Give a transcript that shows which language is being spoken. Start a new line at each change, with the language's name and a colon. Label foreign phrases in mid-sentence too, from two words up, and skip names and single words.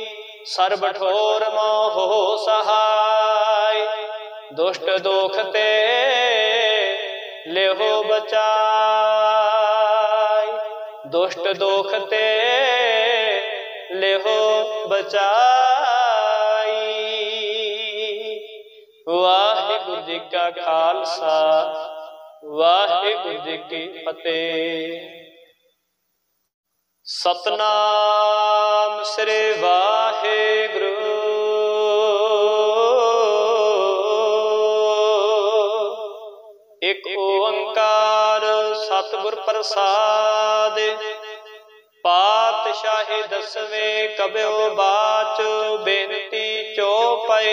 Hindi: सर्ब ठोर मोह सहाय, दुष्ट दोख ते लेहो बचाई। दुष्ट दोख ते लेहो बचाई। वाहिगुरु जी का खालसा, वाहिगुरु जी की फतेह। सतनाम श्री वाहिगुरु। एक ओंकार सतगुर प्रसाद। पातशाही दसवें कब्यो बाच, बेनती चौपाई।